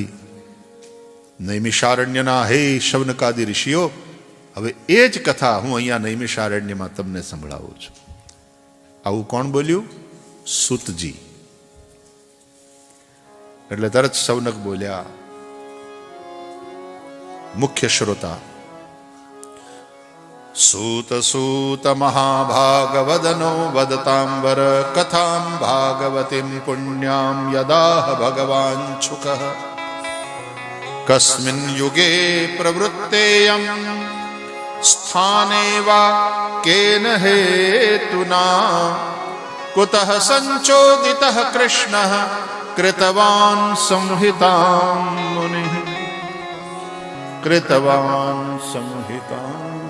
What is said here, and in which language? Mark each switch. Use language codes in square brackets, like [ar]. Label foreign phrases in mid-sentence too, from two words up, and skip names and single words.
[gu] નૈમિષારણ્યના હે શૌનકાદિ ઋષિઓ, હવે એ જ કથા હું અહીંયા નૈમિષારણ્યમાં તમને સંભળાવું છું। આવું કોણ બોલ્યું? સૂતજી। એટલે તરત શૌનક બોલ્યા, [hi] मुख्य श्रोता। [sa] सूत सूत महाभागवदनो वदतांबर कथां भागवतीं पुण्यां यदाह भगवान शुकः કસ્મિન યુગે પ્રવૃત્તેયં સ્થાને વા કેન હેતુના કુતઃ સંચોદિતઃ કૃષ્ણઃ કૃતવાન સંહિતાં મુનિઃ કૃતવાન સંહિતાં.